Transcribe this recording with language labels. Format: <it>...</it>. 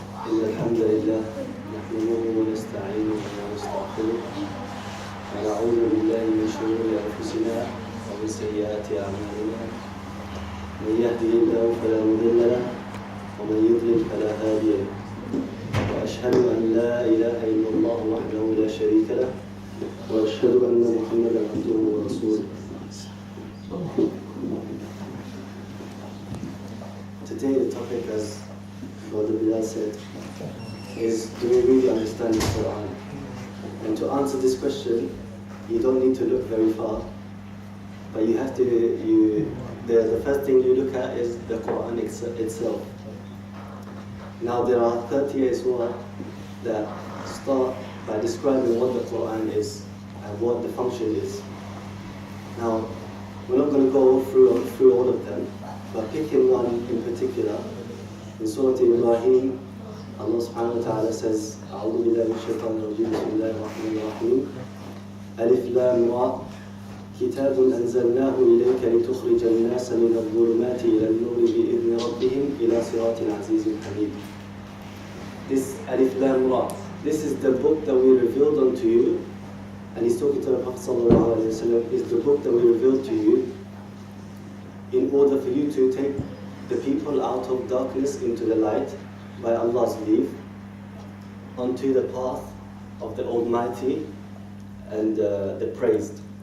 <ar>إن الحمد لله نحمده ونستعينه ونستغفره ونعوذ بالله من شرور أنفسنا ومن سيئات أعمالنا من يهده الله فلا مضل له ومن يضلل فلا هادي له وأشهد أن لا إله إلا الله وحده لا شريك له وأشهد أن محمدا عبده ورسوله.</ar> <en>Today the topic, as Brother Bilal said, is do we really understand the Qur'an? And to answer this question, you don't need to look very far, but you have to, the first thing you look at is the Qur'an itself. Now there are 38 surah that start by describing what the Qur'an is and what the function is. Now, we're not going to go through all of them, but picking one in particular, in Surah Ibrahim, Allah subhanahu wa ta'ala says,</en> <ar>أعوذ بالله من الشيطان الرجيم بسم الله الرحمن الرحيم ألف لام را كتاب أنزلناه إليك لتخرج الناس من الظلمات إلى النور بإذن ربهم إلى صراط عزيز حميد.</ar> <en>This Alif Lam Ra, this is the book that we revealed unto you, and he's talking to the Prophet sallallahu alaihi wasallam, is the book that we revealed to you in order for you to take the people out of darkness into the light by Allah's leave onto the path of the Almighty and the praised.</en>